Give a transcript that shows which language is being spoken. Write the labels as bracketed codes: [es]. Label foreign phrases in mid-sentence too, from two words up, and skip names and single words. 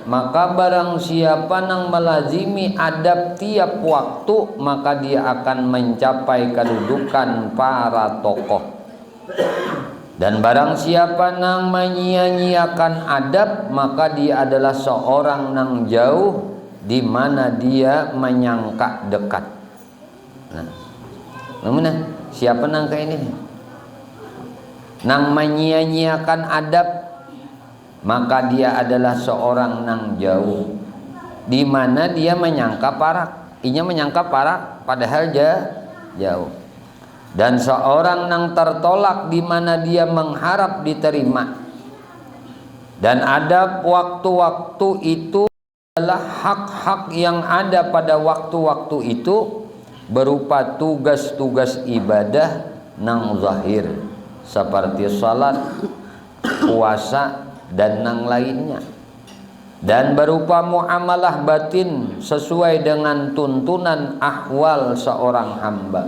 [id] Maka barang siapa yang melazimi adab tiap waktu, maka dia akan mencapai kedudukan para tokoh. Dan barang siapa yang menyia-nyiakan adab, maka dia adalah seorang yang jauh, di mana dia menyangka dekat. [bjn] Nah, siapa nang kayak ini? Nang menyia-nyiakan adab, maka dia adalah seorang nang jauh, di mana dia menyangka parak. Inya menyangka parak padahal jauh. [id] Dan seorang nang tertolak, di mana dia mengharap diterima. Dan adab waktu-waktu itu adalah hak-hak yang ada pada waktu-waktu itu, berupa tugas-tugas ibadah nang zahir seperti salat, puasa, dan nang lainnya, dan berupa muamalah batin sesuai dengan tuntunan ahwal seorang hamba.